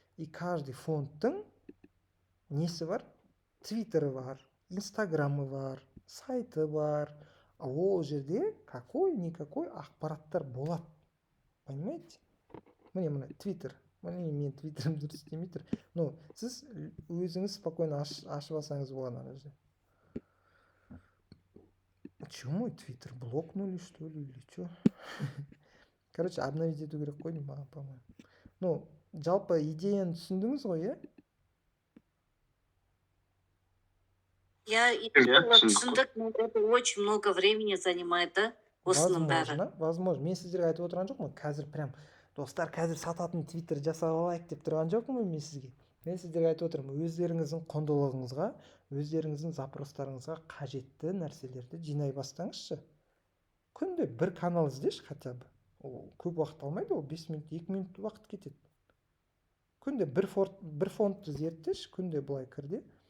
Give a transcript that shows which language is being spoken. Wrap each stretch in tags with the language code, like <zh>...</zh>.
<ru>И каждый</ru> <kk>фондтың несі бар? Твиттері бар, инстаграмы бар, сайты бар. Ол жерде</kk> <ru>какой-никакой</ru> <kk>ақпараттар болады.</kk> <ru>Понимаете?</ru> <kk>Міне твиттер. Мен твиттерім дұрыс істемей тұр. Но сіз өзіңіз</kk> <ru>спокойно</ru> <kk>ашып алсаңыз болады ана жерде.</kk> <ru>Че мой твиттер? Блокнули, что ли, или что? Короче, обновить</ru> <kk>ету керек қой деймін, маған</kk> <ru>по-моему. Ну,</ru> <kk>жалпы идеяны түсіндіңіз ғой, иә? Я түсіндік,</kk> <ru>но это очень много времени занимает, да?</ru> <kk>Осының бәрі.</kk> <ru>Возможно.</ru> <kk>Мен сіздерге айтып отырған жоқпын, қазір прям достар қазір сататын твиттер жасап алайық деп тұрған жоқпын ғой мен сізге. Мен сіздерге айтып отырмын, өздеріңіздің құндылығыңызға, өздеріңіздің запростарыңызға қажетті нәрселерді жинай бастаңызшы. Күнде бір канал іздеші</kk> <ru>хотя бы.</ru> <kk>Ол көп уақыт алмайды, ол 5 минут, 2 минут уақыт кетеді. Күнде бір фондты зерттеші, күнде былай кірде.</kk>